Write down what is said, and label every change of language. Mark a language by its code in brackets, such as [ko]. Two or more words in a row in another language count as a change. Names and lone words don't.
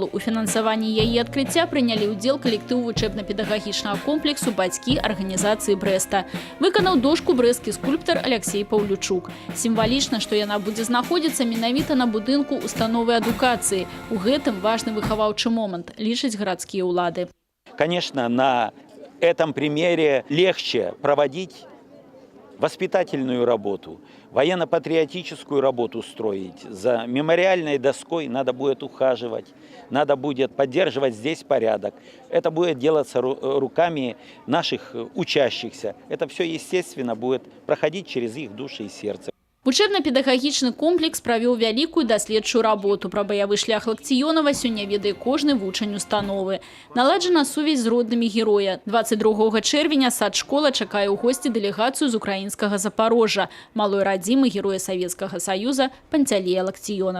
[be] У фінансаванні яе адкрыцця прынялі ўдзел калектыў вучэбна-педагагічнага комплексу бацькі арганізацыі Брэста. Выканаў дошку брэсцкі скульптар Алексей Паўлючук. Сімвалічна, што яна будзе знаходзіцца менавіта на будынку установы адукацыі. У гэтым важны выхаваўчы момант, лічаць гарадскія ўлады. [ru] Конечно, на этом примере легче проводить воспитательную работу, военно-патриотическую работу строить. За мемориальной доской надо будет ухаживать, надо будет поддерживать здесь порядок. Это будет делаться руками наших учащихся. Это все, естественно, будет проходить через их души и сердце. [be] Вучэбна-педагагічны комплекс правёў вялікую даследчую работу. Пра баявы шлях Лактионова сёння ведае кожны вучань установы. Наладжана сувязь з роднымі героя. 22 чэрвеня сад-школа чакае ў госці дэлегацыю з украінскага Запорожжа, малой радзімы героя Савецкага Саюза Пантелея Лактионова.